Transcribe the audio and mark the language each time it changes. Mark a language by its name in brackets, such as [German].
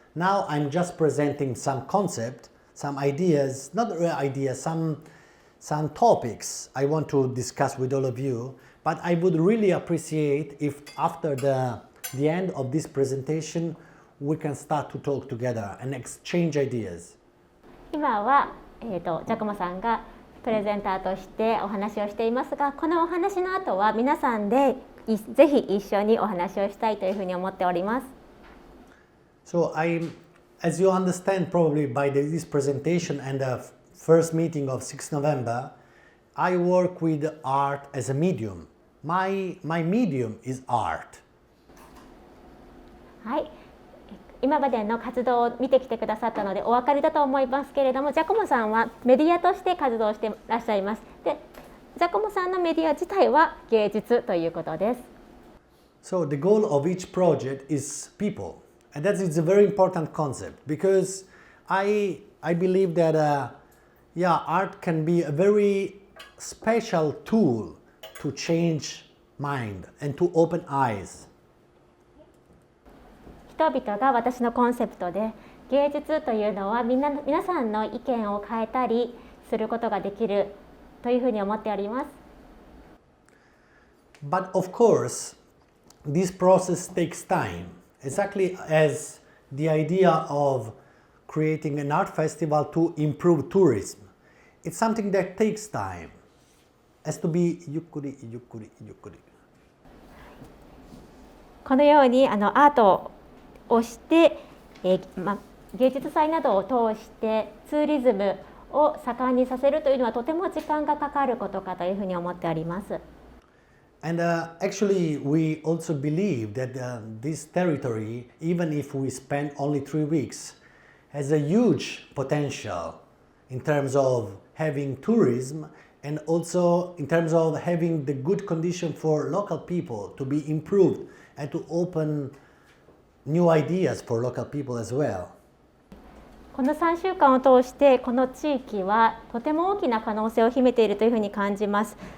[English] Now I'm just presenting some concept, some ideas, not real ideas, some topics I want to discuss with all of you, but I would really appreciate if after the end of this presentation we can start to talk together and exchange ideas. [Japanese] 今は、ジャコモさんがプレゼンターとしてお話をしていますが、このお話の後は皆さんでぜひ一緒にお話をしたいというふうに思っております。 [English] So as you understand probably by this presentation and the first meeting of 6 November, I work with art as a medium. My medium is art. [Japanese] はい。今までの活動を見てきてくださったのでお分かりだと思いますけれども、ジャコモさんはメディアとして活動していらっしゃいます。で、ジャコモさんのメディア自体は芸術ということです。 [English] So the goal of each project is people, and that is a very important concept, because I believe that art can be a very special tool to change mind and to open eyes. [Japanese] 人々が私のコンセプトで、芸術というのは皆さんの意見を変えたりすることができるというふうに思っております。 [English] But of course, this process takes time, exactly as the idea of creating an art festival to improve tourism. It's something that takes time. Has to be [Japanese] yukkuri, yukkuri, yukkuri. このようにアートをして、芸術祭などを通してツーリズムを盛んにさせるというのはとても時間がかかることかというふうに思っております。 [English] And actually, we also believe that this territory, even if we spend only 3 weeks, has a huge potential in terms of having tourism and also in terms of having the good condition for local people to be improved and to open new ideas for local people as well. [Japanese] この3週間を通してこの地域はとても大きな可能性を秘めているというふうに感じます。